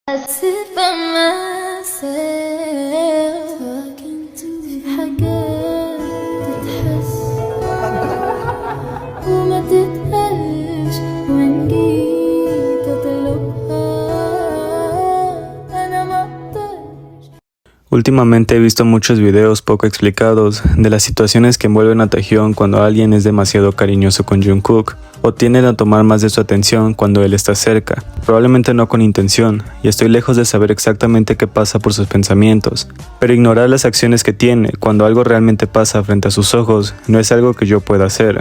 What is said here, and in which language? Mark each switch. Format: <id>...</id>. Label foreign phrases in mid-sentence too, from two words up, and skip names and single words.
<en>sit by myself talking to</en> <ar>حاجات تتحس وما تتقالش وإن جيت أطلبها أنا ما أقدرش.</ar> <es>Últimamente he visto muchos videos poco explicados de las situaciones que envuelven a Taehyung cuando alguien es demasiado cariñoso con Jungkook o tienden a tomar más de su atención cuando él está cerca, probablemente no con intención, y estoy lejos de saber exactamente qué pasa por sus pensamientos, pero ignorar las acciones que tiene cuando algo realmente pasa frente a sus ojos no es algo que yo pueda hacer.</es>